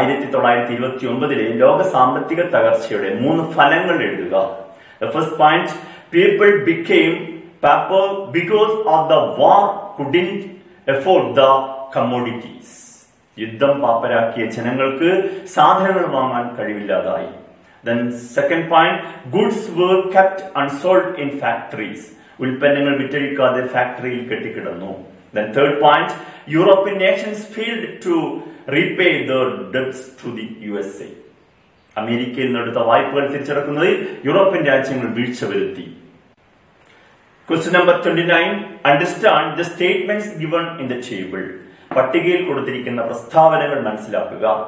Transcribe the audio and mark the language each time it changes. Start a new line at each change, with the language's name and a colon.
Malayalam: 1929 ലോക സാമ്പത്തിക തകർച്ചയുടെ 3 ഫലങ്ങൾ എഴുതുക.
English: The first point, people became pauper because of the war couldn't afford the commodities.
Malayalam: യുദ്ധം പാപ്പരാക്കിയ ജനങ്ങൾക്ക് സാധനങ്ങൾ വാങ്ങാൻ കഴിവില്ലാതായി.
English: Then second point, goods were kept unsold in factories.
Malayalam: ഉൽപ്പന്നങ്ങൾ വിറ്റഴിക്കാതെ ഫാക്ടറിയിൽ കെട്ടിക്കിടന്നു.
English: Then third point, European nations failed to repay their debts to the USA.
Malayalam: അമേരിക്കയിൽ നിന്നെടുത്ത വായ്പകൾ തിരിച്ചടക്കുന്നതിൽ European രാജ്യങ്ങൾ വീഴ്ച വരുത്തി.
English: Question number 29, understand the statements given in the table.
Malayalam: പട്ടികയിൽ കൊടുത്തിരിക്കുന്ന പ്രസ്താവനകൾ മനസ്സിലാക്കുക.